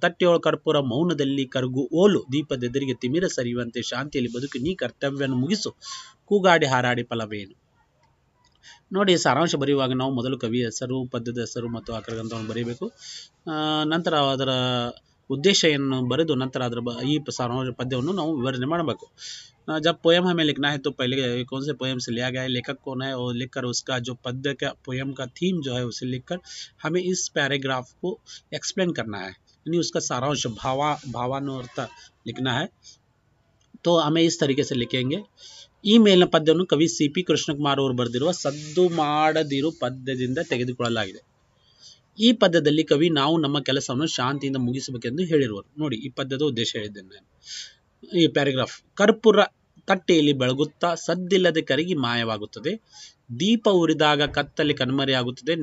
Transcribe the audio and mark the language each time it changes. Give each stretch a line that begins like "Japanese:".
Kannada: ತಟ್ಟೆಯೊಳ ಕರ್ಪೂರ ಮೌನದಲ್ಲಿ ಕರಗು ಓಲು, ದೀಪದ ಎದುರಿಗೆ ತಿಮಿರ ಸರಿಯುವಂತೆ ಶಾಂತಿಯಲ್ಲಿ ಬದುಕು ನೀ ಕರ್ತವ್ಯವನ್ನು ಮುಗಿಸು, ಕೂಗಾಡಿ ಹಾರಾಡಿ ಫಲವೇನು. ನೋಡಿ, ಸಾರಾಂಶ ಬರೆಯುವಾಗ ನಾವು ಮೊದಲು ಕವಿ ಹೆಸರು, ಪದ್ಯದ ಹೆಸರು ಮತ್ತು ಆಕರಗಂತವನ್ನು ಬರೀಬೇಕು. ನಂತರ ಅದರ ಉದ್ದೇಶವನ್ನು ಬರೆದು ನಂತರ ಅದರ ಈ ಸಾರಾಂಶ पद्यವನ್ನು ನಾವು ವಿವರಣೆ ಮಾಡಬೇಕು.
Hindi: जब पोएम हमें लिखना है तो पहले कौन से पोएम से लिया गया है, लेखक कौन है, और लिखकर उसका जो पद्य का पोएम का थीम जो है उसे लिखकर हमें इस पैराग्राफ को एक्सप्लेन करना है, यानी उसका सारांश भावानुर्थ लिखना है. तो हमें इस तरीके से लिखेंगे.
Kannada: ಈ ಮೇಲಿನ ಪದ್ಯವನ್ನು ಕವಿ ಸಿ ಪಿ ಕೃಷ್ಣಕುಮಾರ್ ಅವರು ಬರೆದಿರುವ ಸದ್ದು ಮಾಡದಿರು ಪದ್ಯದಿಂದ ತೆಗೆದುಕೊಳ್ಳಲಾಗಿದೆ. ಈ ಪದ್ಯದಲ್ಲಿ ಕವಿ ನಾವು ನಮ್ಮ ಕೆಲಸವನ್ನು ಶಾಂತಿಯಿಂದ ಮುಗಿಸಬೇಕೆಂದು ಹೇಳಿರುವರು. ನೋಡಿ, ಈ ಪದ್ಯದ ಉದ್ದೇಶ ಹೇಳಿದ್ದೇನೆ. ಈ ಪ್ಯಾರಾಗ್ರಾಫ್: ಕರ್ಪೂರ ತಟ್ಟೆಯಲ್ಲಿ ಬೆಳಗುತ್ತಾ ಸದ್ದಿಲ್ಲದೆ ಕರಗಿ ಮಾಯವಾಗುತ್ತದೆ, ದೀಪ ಉರಿದಾಗ ಕತ್ತಲೆ ಕಣ್ಮರೆಯಾಗುತ್ತದೆ.